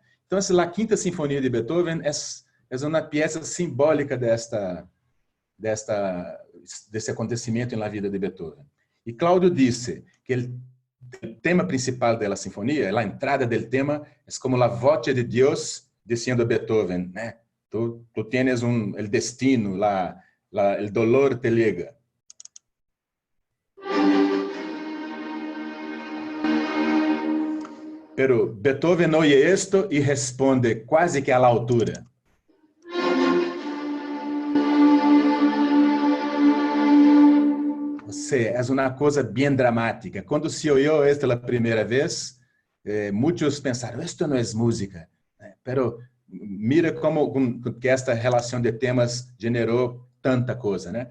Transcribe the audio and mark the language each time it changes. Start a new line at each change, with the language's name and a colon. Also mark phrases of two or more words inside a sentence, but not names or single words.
Portuguese: Então, a Quinta Sinfonia de Beethoven é uma peça simbólica desse acontecimento na vida de Beethoven. E Cláudio disse que o tema principal da sinfonia, a entrada do tema, é como a voz de Deus dizendo a Beethoven, né?
Spanish: Tu tienes el destino, el dolor te llega. Pero Beethoven oye esto
Portuguese: e responde quase que
Spanish: a la altura.
Portuguese: É uma coisa bem dramática. Quando se ouviu esta a primeira vez, muitos pensaram, isto não é música.
Spanish: Pero mira
Portuguese: como que esta relação de temas generou tanta coisa, né?